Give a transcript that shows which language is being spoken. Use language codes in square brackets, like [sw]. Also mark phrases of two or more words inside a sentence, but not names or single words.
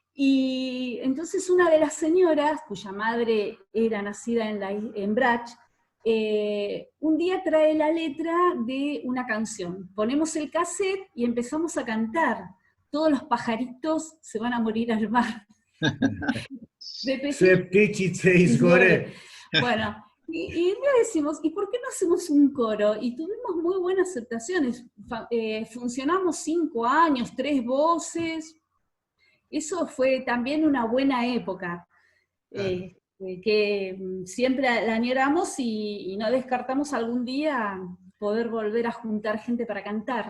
[es] Y entonces una de las señoras, cuya madre era nacida en Brač, un día trae la letra de una canción. Ponemos el cassette y empezamos a cantar. Todos los pajaritos se van a morir al mar. [hr] Sve ptičice izgore. [es] Bueno, y le decimos, ¿y por qué no hacemos un coro? Y tuvimos muy buenas aceptaciones. Funcionamos 5 años, 3 voces. Eso fue también una buena época. Que siempre la añoramos y no descartamos algún día poder volver a juntar gente para cantar.